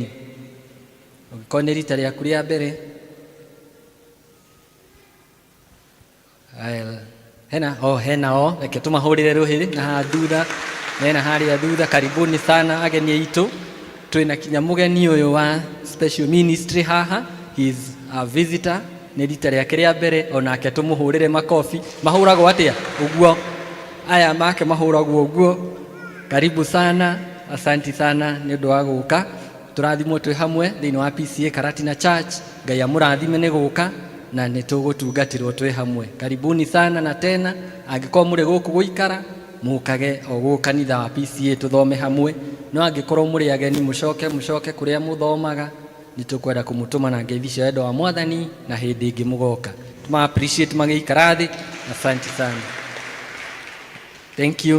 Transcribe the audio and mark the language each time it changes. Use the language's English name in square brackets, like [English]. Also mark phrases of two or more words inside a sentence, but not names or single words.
[Kikuyu] Ũngĩkorwo nĩ rita rĩaku rĩa mbere, hena o, reke tũmahũrĩre rũhĩ na thutha, mena harĩa thutha. [Swahili] Karibuni sana ageni aitũ. [Kikuyu] Twĩna kinya mũgeni ũyũ wa [English] special ministry [Kikuyu] haha, [English] he is a visitor, [Kikuyu] nĩ rita rĩake rĩa mbere, onake tũmũhũrĩre makobi. Mahũragwo atĩa? Ũguo. Aya make mahũragwo ũguo. [Swahili] Karibu sana, asanti sana [Kikuyu] nĩ ũndũ wa gũka. Tũrathimwo twĩ hamwe thĩinĩ wa PCA Karatina Church. Ngai amũrathime nĩ gũka na nĩ tũgũtungatĩrwo twĩ hamwe. [Swahili] Karibuni sana na tena, [Kikuyu] angĩkorwo mũrĩ gũkũ gũikara mũkage o gũkũ kanitha wa PCA tũthome hamwe, no angĩkorwo mũrĩ ageni mũcoke kũrĩa mũthomaga, nĩ tũkwenda kũmũtũma na ngeithi cia wendo wa Mwathani na hĩndĩ ĩngĩ mũgoka. Tũma appreciate magĩikara thĩ. [Swahili] Asante sana. [English] Thank you.